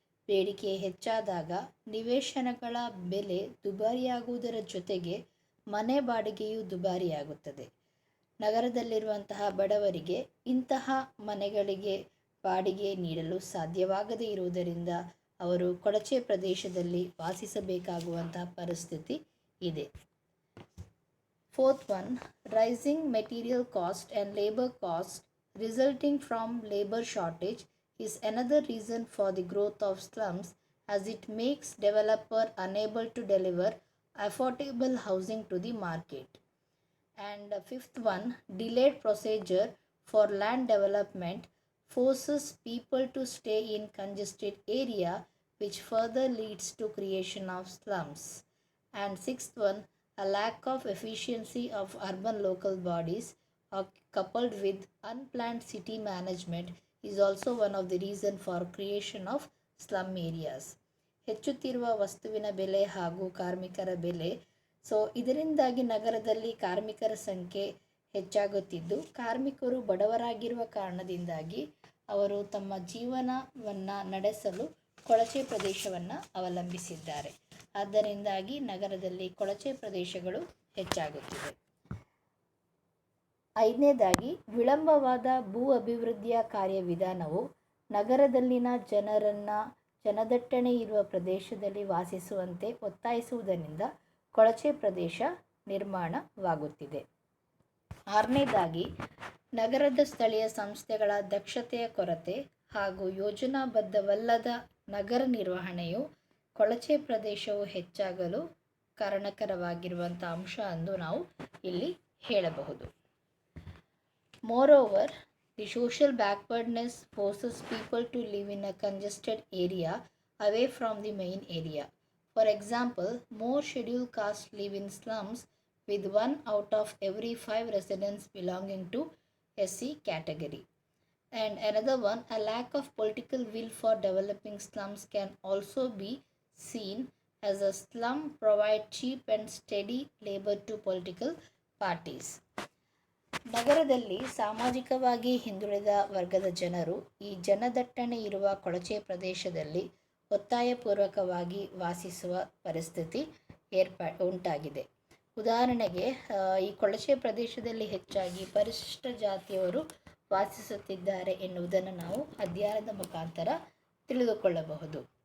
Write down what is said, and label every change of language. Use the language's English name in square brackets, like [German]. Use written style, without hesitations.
[Kannada] ಬೇಡಿಕೆ ಹೆಚ್ಚಾದಾಗ ನಿವೇಶನಗಳ ಬೆಲೆ ದುಬಾರಿಯಾಗುವುದರ ಜೊತೆಗೆ ಮನೆ ಬಾಡಿಗೆಯೂ ದುಬಾರಿಯಾಗುತ್ತದೆ. ನಗರದಲ್ಲಿರುವಂತಹ ಬಡವರಿಗೆ ಇಂತಹ ಮನೆಗಳಿಗೆ ಬಾಡಿಗೆ ನೀಡಲು ಸಾಧ್ಯವಾಗದೇ ಇರುವುದರಿಂದ ಅವರು ಕೊಳಚೆ ಪ್ರದೇಶದಲ್ಲಿ ವಾಸಿಸಬೇಕಾಗುವಂತಹ ಪರಿಸ್ಥಿತಿ ಇದೆ. [English] Fourth one, rising material cost and labor cost resulting from labor shortage is another reason for the growth of slums, as it makes developer unable to deliver affordable housing to the market. And fifth one, delayed procedure for land development forces people to stay in congested area, which further leads to creation of slums. And sixth one, a lack of efficiency of urban local bodies coupled with unplanned city management is also one of the reason for creation of slum areas. [Kannada] ಹೆಚ್ಚುತ್ತಿರುವ ವಸ್ತುವಿನ ಬೆಲೆ ಹಾಗೂ ಕಾರ್ಮಿಕರ ಬೆಲೆ, ಇದರಿಂದಾಗಿ ನಗರದಲ್ಲಿ ಕಾರ್ಮಿಕರ ಸಂಖ್ಯೆ ಹೆಚ್ಚಾಗುತ್ತಿದ್ದು, ಕಾರ್ಮಿಕರು ಬಡವರಾಗಿರುವ ಕಾರಣದಿಂದಾಗಿ ಅವರು ತಮ್ಮ ಜೀವನವನ್ನು ನಡೆಸಲು ಕೊಳಚೆ ಪ್ರದೇಶವನ್ನು ಅವಲಂಬಿಸಿದ್ದಾರೆ. ಆದ್ದರಿಂದಾಗಿ ನಗರದಲ್ಲಿ ಕೊಳಚೆ ಪ್ರದೇಶಗಳು ಹೆಚ್ಚಾಗುತ್ತಿವೆ. ಐದನೇದಾಗಿ, ವಿಳಂಬವಾದ ಭೂ ಅಭಿವೃದ್ಧಿಯ ಕಾರ್ಯವಿಧಾನವು ನಗರದಲ್ಲಿನ ಜನದಟ್ಟಣೆ ಇರುವ ಪ್ರದೇಶದಲ್ಲಿ ವಾಸಿಸುವಂತೆ ಒತ್ತಾಯಿಸುವುದರಿಂದ ಕೊಳಚೆ ಪ್ರದೇಶ ನಿರ್ಮಾಣವಾಗುತ್ತಿದೆ. ಆರನೇದಾಗಿ, ನಗರದ ಸ್ಥಳೀಯ ಸಂಸ್ಥೆಗಳ ದಕ್ಷತೆಯ ಕೊರತೆ ಹಾಗೂ ಯೋಜನಾಬದ್ಧವಲ್ಲದ ನಗರ ನಿರ್ವಹಣೆಯು ಕೊಳಚೆ ಪ್ರದೇಶವು ಹೆಚ್ಚಾಗಲು ಕಾರಣಕರವಾಗಿರುವಂಥ ಅಂಶ ಎಂದು ನಾವು ಇಲ್ಲಿ ಹೇಳಬಹುದು. [English] Moreover, the social backwardness forces people to live in a congested area away from the main area. For example, more scheduled castes live in slums, with 1 out of every 5 residents belonging to SC category. And another one, a lack of political will for developing slums can also be seen, as a slum provide cheap and steady labor to political parties. [Kannada] ನಗರದಲ್ಲಿ ಸಾಮಾಜಿಕವಾಗಿ ಹಿಂದುಳಿದ ವರ್ಗದ ಜನರು ಈ ಜನದಟ್ಟಣೆ ಇರುವ ಕೊಳಚೆ ಪ್ರದೇಶದಲ್ಲಿ ಒತ್ತಾಯಪೂರ್ವಕವಾಗಿ ವಾಸಿಸುವ ಪರಿಸ್ಥಿತಿ ಉಂಟಾಗಿದೆ. ಉದಾಹರಣೆಗೆ, ಈ ಕೊಳಚೆ ಪ್ರದೇಶದಲ್ಲಿ ಹೆಚ್ಚಾಗಿ ಪರಿಶಿಷ್ಟ ಜಾತಿಯವರು ವಾಸಿಸುತ್ತಿದ್ದಾರೆ ಎನ್ನುವುದನ್ನು ನಾವು ಅಧ್ಯಯನದ ಮುಖಾಂತರ ತಿಳಿದುಕೊಳ್ಳಬಹುದು.